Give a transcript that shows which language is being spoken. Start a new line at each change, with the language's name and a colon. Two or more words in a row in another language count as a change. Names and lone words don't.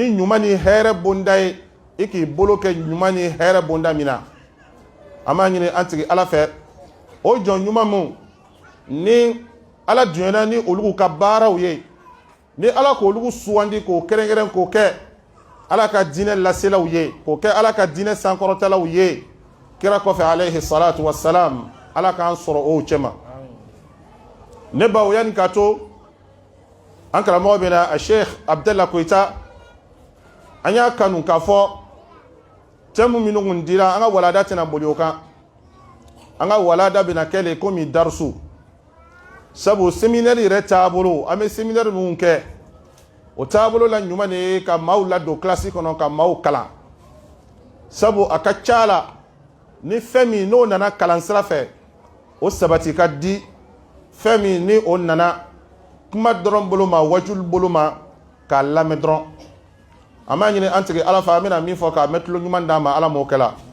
Bambara: ɲuman ni hɛrɛ bonda ye i k'i bolo kɛ ɲuman ni hɛrɛ bonda min na an b'a ɲini an tigi ala fɛ o jɔn ɲuman mun ni ala dunyana ni olu ka baaraw ye ni ala k'olu sugandi k'o kɛrɛnkɛrɛn k'o kɛ ala ka diinɛ laselaw ye k'o kɛ ala ka diinɛ sankɔrɔtalaw ye kira kɔfɛ
Arabic: عليه الصلاة والسلام
Bambara: ala k'an sɔrɔ o cɛma ne baw yani ka to an karamɔgɔ bɛ na a sheikh abdalla koyita an y'a kanu k'a fɔ tɛmu minnu kun dira an ka walada tɛna boli o kan an ka walada bɛna kɛ le komi darisu sabu séminaire yɛrɛ taabolo an bɛ séminaire minnu kɛ o taabolo la ɲuman de ye ka maaw ladon kilasi kɔnɔ ka maaw kalan sabu a ka ca la ni fɛn min n'o nana kalan sira fɛ o sabati ka di fɛn min ni o nana kuma dɔrɔn bolo ma wajulu bolo ma k'a lamɛn dɔrɔn an b'a ɲini an tigi ala fɛ an bɛna min fɔ k'a mɛn tulo ɲuman d'a ma ala m'o kɛla